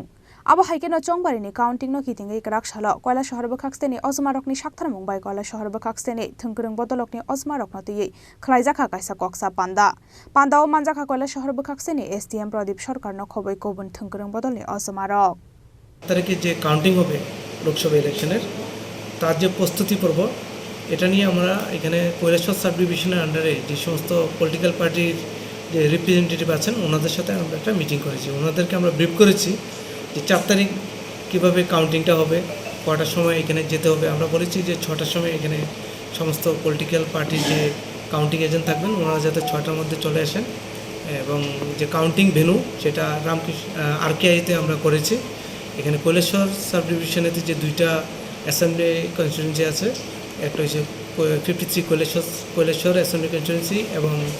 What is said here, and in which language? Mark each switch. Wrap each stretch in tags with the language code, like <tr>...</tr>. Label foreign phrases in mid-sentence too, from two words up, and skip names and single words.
<trp>Abo haike no Chongbarini counting no kitingai Karakshara Koila Shahar Bakakseni, Osmarokni Shakhtar Mumbai Koila Shahar Bakakseni, Thunkurung Botolokni Osmarok Note, Klaizaka Kaisa Koksa Panda. Panda Omanzaka Koila Shahar Bakakseni, SDM Pradip Shorkar no Kobe Koban Thunkurung Botolni Osmarok.</trp> <bn>তারকে যে কাউন্টিং হবে লোকসভা ইলেকশনের তার যে প্রস্তুতি পর্ব এটা নিয়ে আমরা এখানে কৈলাসহর</bn> <en>sub division</en> <bn>আন্ডারে যে সমস্ত</bn> <en>political party</en> <bn>যে রিপ্রেজেন্টেটিভ আছেন ওনাদের সাথে আমরা একটা মিটিং করেছি ওনাদেরকে আমরা ব্রিফ করেছি যে 4 তারিখ কিভাবে কাউন্টিংটা হবে কটার সময় এখানে যেতে হবে আমরা বলেছি যে 6টার সময় এখানে সমস্ত</bn> <en>political party</en> <bn>যে</bn> <en>counting agent</en> <bn>থাকবেন ওনারা যাতে 6টার মধ্যে চলে আসেন এবং যে</bn> <en>counting venue</en> <bn>সেটা রামকৃষ্ণ আরকেআইতে আমরা করেছি এখানে কৈলাসহর</bn> <en>sub division</en> <bn>যে দুইটা</bn> <en>assembly constituency</en> <bn>আছে একটা হচ্ছে 53 কৈলাসহর</bn> <en>assembly constituency</en> <bn>এবং</bn>